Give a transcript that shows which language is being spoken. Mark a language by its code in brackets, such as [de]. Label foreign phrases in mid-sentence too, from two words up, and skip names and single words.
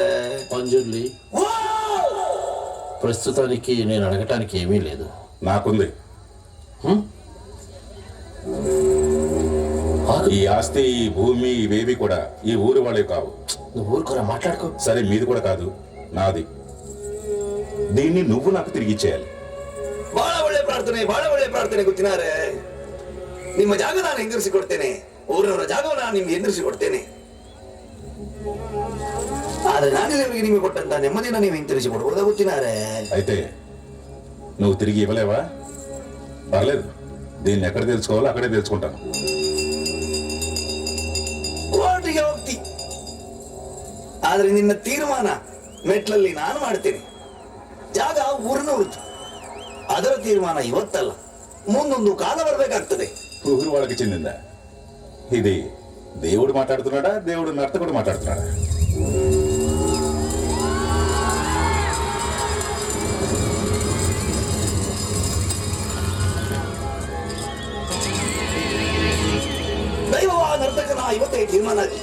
[te] అంజుర్లి ప్రస్తుతానికి నేను అడగటానికి ఏమీ లేదు. నాకుంది. ఈ ఆస్తి, ఈ భూమి, ఇవేవి కూడా ఈ ఊరు వాళ్ళే కావు. నువ్వు ఊరుకోరా, మాట్లాడుకో. సరే, మీది కూడా కాదు, నాది. దీన్ని నువ్వు నాకు తిరిగి ఇచ్చేయాలి. [kn] ಬಹಳ ಒಳ್ಳೆ ಪ್ರಾರ್ಥನೆ ಗೊತ್ತಿನಾರೆ. ನಿಮ್ಮ ಜಾಗ ನಾನು ಎಂದಿರಿಸಿ ಕೊಡ್ತೇನೆ, ಊರಿನವರ ಜಾಗವನ್ನು ನಾನು ನಿಮ್ಗೆ ಎಂದಿರಿಸಿ ಕೊಡ್ತೇನೆ. ಆದ್ರೆ ನಾನು ನಿಮಗೆ ಕೊಟ್ಟಂತ ನೆಮ್ಮದಿನ ನೀವು ಹಿಂತಿರಿಸಿ ಕೊಡ್ಬೋದ ಗೊತ್ತಿನಾರೆ. [te] అయితే నువ్వు తిరిగి ఇవ్వలేవా? పర్లేదు, దీన్ని ఎక్కడ తెలుసుకోవాలో అక్కడే తెలుసుకుంటాను. [kn] ಕೋರ್ಟಿಗೆ ಹೋಗ್ತಿ, ಆದ್ರೆ ನಿನ್ನ ತೀರ್ಮಾನ ಮೆಟ್ಲಲ್ಲಿ ನಾನು ಮಾಡ್ತೇನೆ. ಜಾಗ ಊರಿನವ್ರದ್ದು, ಅದರ ತೀರ್ಮಾನ ಇವತ್ತಲ್ಲ, ಮುಂದೊಂದು ಕಾಲ ಬರಬೇಕಾಗ್ತದೆ. [te] ఊరు వాళ్ళకి చెందిందా? ఇది దేవుడు మాట్లాడుతున్నాడా, దేవుడు నర్తకుడు మాట్లాడుతున్నాడా? [kn] ದೈವವ ನರ್ತಕನ ಇವತ್ತೇ ತೀರ್ಮಾನ ಆಗಲಿ.